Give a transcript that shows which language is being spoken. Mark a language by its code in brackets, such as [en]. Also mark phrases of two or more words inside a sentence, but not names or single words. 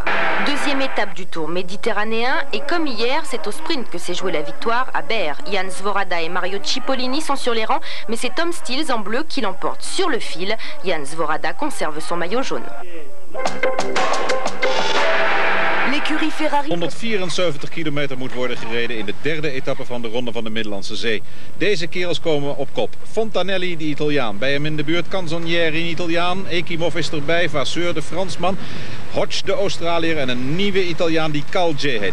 [fr] Deuxième étape du Tour méditerranéen et comme hier, c'est au sprint que s'est jouée la victoire à Berre. Jan Svorada et Mario Cipollini sont sur les rangs, mais c'est Tom Stills en bleu qui l'emporte sur le fil. Jan Svorada conserve son maillot jaune. L'écurie Ferrari. [nl] 174 kilometer moet worden gereden in de derde etappe van de Ronde van de Middellandse Zee. Deze kerels komen op kop. Fontanelli, de Italiaan. Bij hem in de buurt Canzonieri, een Italiaan. Ekimov is erbij, Vasseur, de Fransman. Hodge, de Australiër en een nieuwe Italiaan die Calge heet.